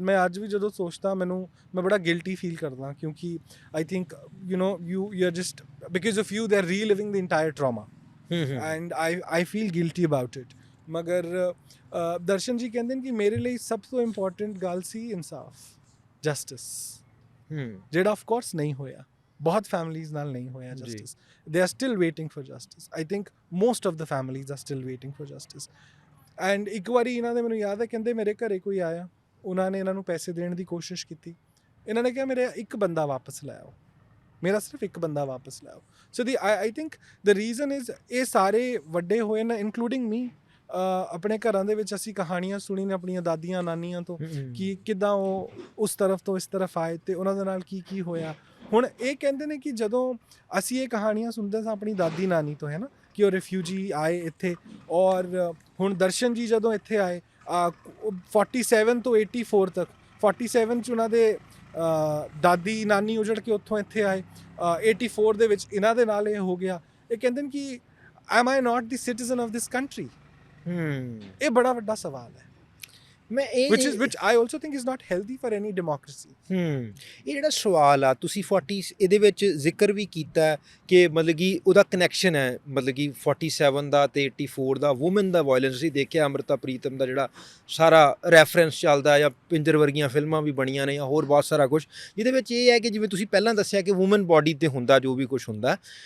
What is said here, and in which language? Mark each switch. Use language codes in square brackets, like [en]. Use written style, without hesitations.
[pa] ਮੈਂ ਅੱਜ ਵੀ ਜਦੋਂ ਸੋਚਦਾ ਮੈਂ ਬੜਾ ਗਿਲਟੀ ਫੀਲ ਕਰਦਾ ਕਿਉਂਕਿ [en] I think you are just because of you they are reliving the entire trauma and I feel guilty about it. [pa] ਮਗਰ ਦਰਸ਼ਨ ਜੀ ਕਹਿੰਦੇ ਨੇ ਕਿ ਮੇਰੇ ਲਈ ਸਭ ਤੋਂ ਇੰਪੋਰਟੈਂਟ ਗੱਲ ਸੀ ਇਨਸਾਫ, ਜਸਟਿਸ, ਜਿਹੜਾ ਆਫ ਕੋਰਸ ਨਹੀਂ ਹੋਇਆ। ਬਹੁਤ ਫੈਮਲੀਜ਼ ਨਾਲ ਨਹੀਂ ਹੋਇਆ justice. [en] They are still waiting for justice. I think most of the families are still waiting for justice. [pa] And ਇੱਕ ਵਾਰੀ ਇਹਨਾਂ ਦੇ ਮੈਨੂੰ ਯਾਦ ਹੈ, ਕਹਿੰਦੇ ਮੇਰੇ ਘਰੇ ਕੋਈ ਆਇਆ, ਉਹਨਾਂ ਨੇ ਇਹਨਾਂ ਨੂੰ ਪੈਸੇ ਦੇਣ ਦੀ ਕੋਸ਼ਿਸ਼ ਕੀਤੀ। ਇਹਨਾਂ ਨੇ ਕਿਹਾ ਮੇਰੇ ਇੱਕ ਬੰਦਾ ਵਾਪਸ ਲੈ ਆਓ, ਮੇਰਾ ਸਿਰਫ ਇੱਕ ਬੰਦਾ ਵਾਪਸ ਲੈ ਆਓ। [en] so I think the reason is [pa] ਇਹ ਸਾਰੇ ਵੱਡੇ ਹੋਏ ਨੇ [en] Including me. [pa] ਆਪਣੇ ਘਰਾਂ ਦੇ ਵਿੱਚ ਅਸੀਂ ਕਹਾਣੀਆਂ ਸੁਣੀ ਨੇ ਆਪਣੀਆਂ ਦਾਦੀਆਂ ਨਾਨੀਆਂ ਤੋਂ ਕਿ ਕਿੱਦਾਂ ਉਹ ਉਸ ਤਰਫ ਤੋਂ ਇਸ ਤਰਫ ਆਏ ਤੇ ਉਹਨਾਂ ਦੇ ਨਾਲ ਕੀ ਕੀ ਹੋਇਆ। ਹੁਣ ਇਹ ਕਹਿੰਦੇ ਨੇ ਕਿ ਜਦੋਂ ਅਸੀਂ ਇਹ ਕਹਾਣੀਆਂ ਸੁਣਦੇ ਸਾਂ ਆਪਣੀ ਦਾਦੀ ਨਾਨੀ ਤੋਂ, ਹੈ ਨਾ, ਕਿ ਉਹ ਰਿਫਿਊਜੀ ਆਏ ਇੱਥੇ, ਔਰ ਹੁਣ ਦਰਸ਼ਨ ਜੀ ਜਦੋਂ ਇੱਥੇ ਆਏ 47 ਤੋਂ 84 ਤੱਕ, 47 'ਚ ਉਹਨਾਂ ਦੇ ਦਾਦੀ ਨਾਨੀ ਉਜੜ ਕੇ ਉੱਥੋਂ ਇੱਥੇ ਆਏ, 84 ਦੇ ਵਿੱਚ ਇਹਨਾਂ ਦੇ ਨਾਲ ਇਹ ਹੋ ਗਿਆ। ਇਹ ਕਹਿੰਦੇ ਨੇ ਕਿ [en] Am I not the citizen of this country. [pa] ਇਹ ਬੜਾ ਵੱਡਾ ਸਵਾਲ ਹੈ, [en] which I also think is not healthy for any democracy. [pa] ਇਹ ਜਿਹੜਾ ਸਵਾਲ ਆ ਤੁਸੀਂ 40 ਇਹਦੇ ਵਿੱਚ ਜ਼ਿਕਰ ਵੀ ਕੀਤਾ ਕਿ ਮਤਲਬ ਕਿ ਉਹਦਾ ਕਨੈਕਸ਼ਨ ਹੈ, ਮਤਲਬ ਕਿ 47 ਦਾ ਤੇ 84 ਦਾ ਵੂਮਨ ਦਾ ਵਾਇਲੈਂਸ। ਅਸੀਂ ਦੇਖਿਆ ਅੰਮ੍ਰਿਤਾ ਪ੍ਰੀਤਮ ਦਾ ਜਿਹੜਾ ਸਾਰਾ ਰੈਫਰੈਂਸ ਚੱਲਦਾ, ਜਾਂ ਪਿੰਜਰ ਵਰਗੀਆਂ ਫਿਲਮਾਂ ਵੀ ਬਣੀਆਂ ਨੇ, ਜਾਂ ਹੋਰ ਬਹੁਤ ਸਾਰਾ ਕੁਝ, ਜਿਹਦੇ ਵਿੱਚ ਇਹ ਹੈ ਕਿ ਜਿਵੇਂ ਤੁਸੀਂ ਪਹਿਲਾਂ ਦੱਸਿਆ ਕਿ ਵੂਮਨ ਬੋਡੀ 'ਤੇ ਹੁੰਦਾ ਜੋ ਵੀ ਕੁਝ ਹੁੰਦਾ।